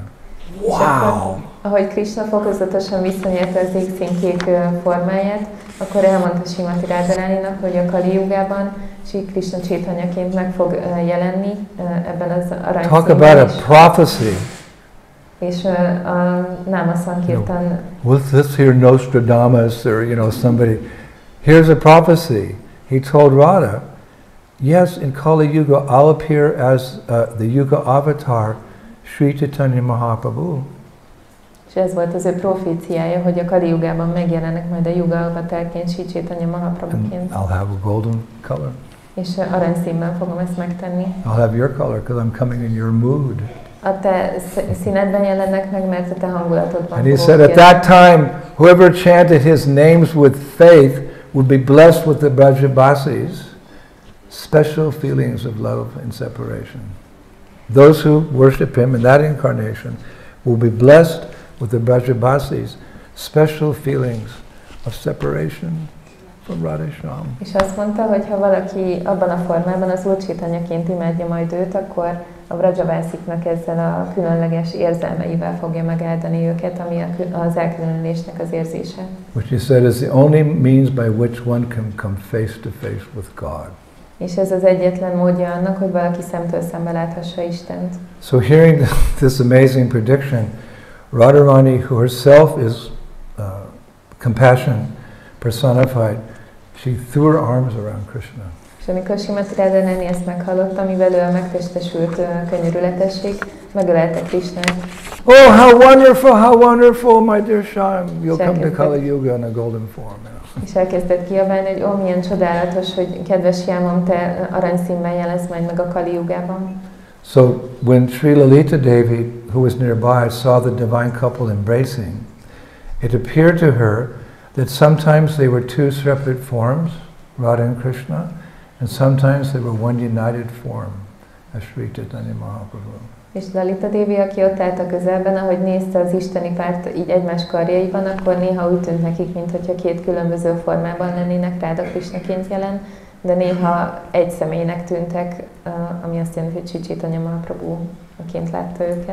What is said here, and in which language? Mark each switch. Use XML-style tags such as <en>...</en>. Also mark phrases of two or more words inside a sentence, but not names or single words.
<en>Wow!</en> <hu>Ahogy Krishna fokozatosan visszanyerte az égszínkék formáját, akkor elmondta Srimati Radharaninak, hogy a Kali Jugában Sri Krishna Caitanyaként meg fog jelenni ebben az aranyszínben.</hu> <en>Talk about a prophecy.</en> <hu>És a Nama Sankirtan.</hu> <en>Was this here Nostradamus or somebody? Here's a prophecy. He told Radha, yes, in Kali Yuga I'll appear as the Yuga avatar Sri Caitanya Mahaprabhu.</en> <hu>És ez volt az ő proféciája, hogy a Kali Jugában megjelennek majd a Yuga avatarként Sri Caitanya Mahaprabhuként.</hu> <en>I'll have a golden color.</en> <hu>És aranyszínben fogom ezt megtenni.</hu> <en>I'll have your color because I'm coming in your mood.</en> <hu>A te színedben jelennek meg, mert a te hangulatodban.</hu> <en>And he said at that time, whoever chanted his names with faith would be blessed with the Brajabasis, special feelings of love and separation. Those who worship him in that incarnation will be blessed with the Brajabasis, special feelings of separation from Radhesham.</en> <hu>És azt mondta, hogy ha valaki abban a formában az Úr Caitanyaként imádja majd őt, akkor a Brajabásziknak ezzel a különleges érzelmeivel fogja megáldani őket, ami az elkülönülésnek az érzése.</hu> <en>Which he said is the only means by which one can come face to face with God.</en> <hu>És ez az egyetlen módja annak, hogy valaki szemtől szembe láthassa Istent.</hu> <en>So hearing this amazing prediction, Radharani, who herself is compassion personified, she threw her arms around Krishna.</en> <hu>És amikor Srimati Radharani ezt meghallotta, mivel ő a megtestesült könyörületesség, megölelte Krishnát.</hu> <en>Oh, how wonderful, my dear Shyam, you'll come to Kali Yuga in a golden form.</en> <hu>És elkezdett kiabálni, hogy ó, milyen csodálatos, hogy kedves Shyamam, te aranyszínben jelensz majd meg a Kali Yugában.</hu> <en>So when Sri Lalita Devi, who was nearby, saw the divine couple embracing, it appeared to her that sometimes they were two separate forms, Radha and Krishna, and sometimes they were one united form, as Sri Caitanya Mahaprabhu.</en> <hu>És Lalita Devi, aki ott állt a közelben, ahogy nézte az isteni párt így egymás karjaiban, akkor néha úgy tűnt nekik, mintha két különböző formában lennének Radha Krishnaként jelen, de néha egy személynek tűntek, ami azt jelenti, hogy Sri Caitanya Mahaprabhu-ként látta őket.</hu>